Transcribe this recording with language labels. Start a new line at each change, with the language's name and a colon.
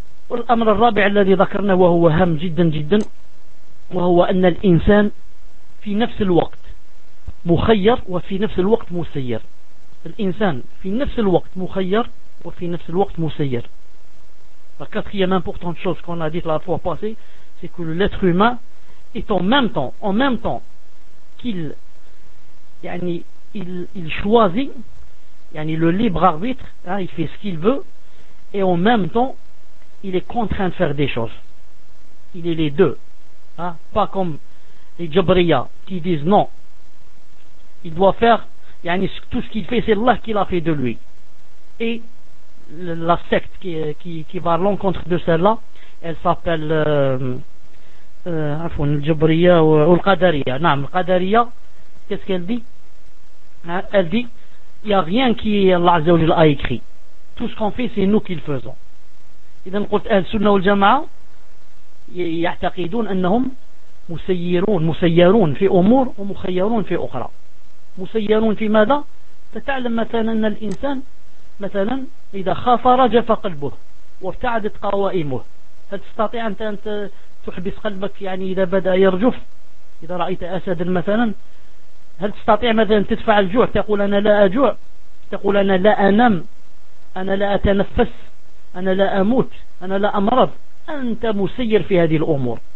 Arabic: الأمر الرابع الذي ذكرنا وهو هام جدا جدا وهو أن الإنسان في نفس الوقت مخير وفي نفس الوقت مسير. الإنسان في نفس الوقت مخير وفي نفس الوقت مسير.
French: La quatrième importante chose qu'on a dit la fois passée, c'est que l'être humain est en même temps qu'il يعني il choisit يعني le libre arbitre, hein, il fait ce qu'il veut, et en même temps il est contraint de faire des choses. Il est les deux, hein? Pas comme les Jabriya qui disent non, il doit faire yani, tout ce qu'il fait c'est Allah qui l'a fait de lui, et la secte qui va à l'encontre de celle-là elle s'appelle Jabriya ou Al-Qadariya. Non, Al-Qadariya, qu'est-ce qu'elle dit, hein? Elle dit il n'y a rien qui Allah Azza wa Jalla a écrit, tout ce qu'on fait c'est nous qui le faisons.
Arabic: إذن قلت أهل السنة والجماعة يعتقدون أنهم مسيرون في أمور ومخيرون في أخرى. مسيرون في ماذا؟ تتعلم مثلا أن الإنسان مثلا إذا خاف رجف قلبه وارتعدت قوائمه، هل تستطيع أنت أن تحبس قلبك يعني إذا بدأ يرجف؟ إذا رأيت أسدا مثلا هل تستطيع مثلا تدفع الجوع تقول أنا لا أجوع، تقول أنا لا أنام، أنا لا أتنفس، أنا لا أموت، أنا لا أمرض؟ أنت مسير في هذه الأمور،